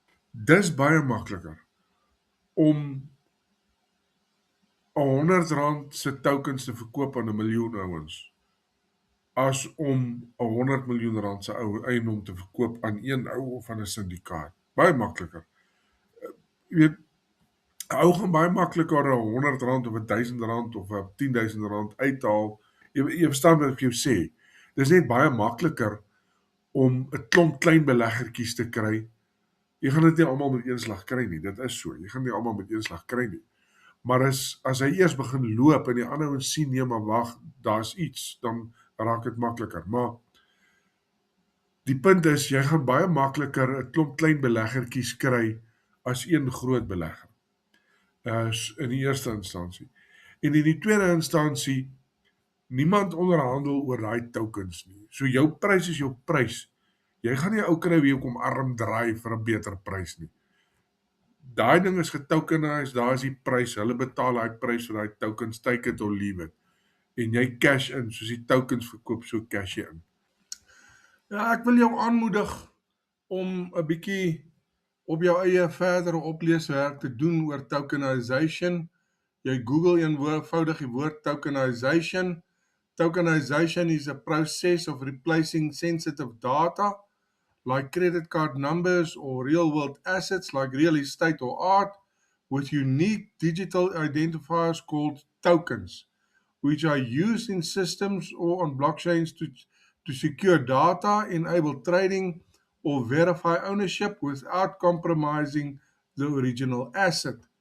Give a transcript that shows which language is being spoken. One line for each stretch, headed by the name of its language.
Afrikaans: Dis baie makliker om R100 se tokens te verkoop aan 'n miljoen ouens as om R100 miljoen se eiendom te verkoop aan een ou of aan 'n syndikaat. Baie makliker. Jy weet, 'n ou gaan baie makliker R100 of R1000 of R10,000 uithaal. Jy verstaan wat ek vir jou sê. Dis net baie makliker om 'n klomp klein beleggertjies te kry. Jy gaan dit nie almal met een slag kry nie. Dit is so. Jy gaan nie almal met een slag kry nie. Maar as hy eers begin loop en die ander ouens sien nee, maar wag, daar's iets, dan raak dit makliker. Maar die punt is jy gaan baie makliker 'n klomp klein beleggertjies kry as een groot belegger. In die eerste instansie. En in die tweede instansie niemand onderhandel oor daai tokens nie. So jou prys is jou prys. Jy gaan nie 'n ou kry wie kom arm draai vir 'n beter prys nie. Daai ding is getokenized, daar is die prys. Hulle betaal daai prys vir daai tokens,
English: take it or leave it.
Afrikaans: En jy cash in, soos die tokens verkoop, so cash jy in. Ja, ek wil jou aanmoedig om 'n bietjie op jou eie verdere opleeswerk te doen oor tokenization. Jy Google eenvoudig die woord tokenization.
English: Tokenization is a process of replacing sensitive data like credit card numbers or real-world assets like real estate or art with unique digital identifiers called tokens, which are used in systems or on blockchains to secure data, enable trading, or verify ownership without compromising the original asset.